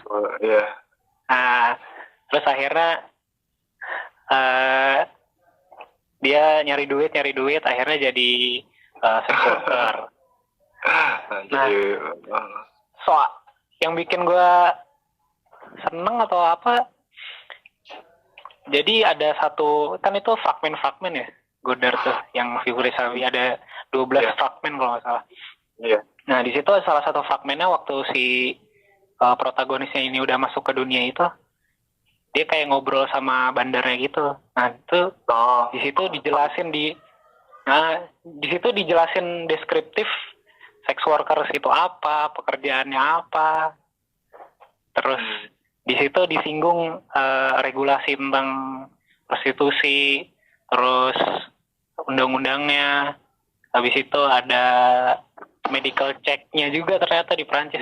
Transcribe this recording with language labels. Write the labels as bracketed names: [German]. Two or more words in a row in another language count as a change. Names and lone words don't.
[Indonesian] Nah, terus akhirnya dia nyari duit akhirnya jadi [English] sex worker. [Indonesian] Nah, yang bikin gue seneng atau apa, jadi ada satu, kan itu fragmen ya Godard tuh, yang Vivre sa vie ada 12 fragmen kalau nggak salah. Nah di situ salah satu fragmennya waktu si protagonisnya ini udah masuk ke dunia itu, dia kayak ngobrol sama bandarnya gitu. Nah itu di situ dijelasin deskriptif [English] sex workers [Indonesian] itu apa, pekerjaannya apa, terus di situ disinggung regulasi tentang prostitusi, terus undang-undangnya. Habis itu ada [English] medical check- [Indonesian] nya juga ternyata di Prancis.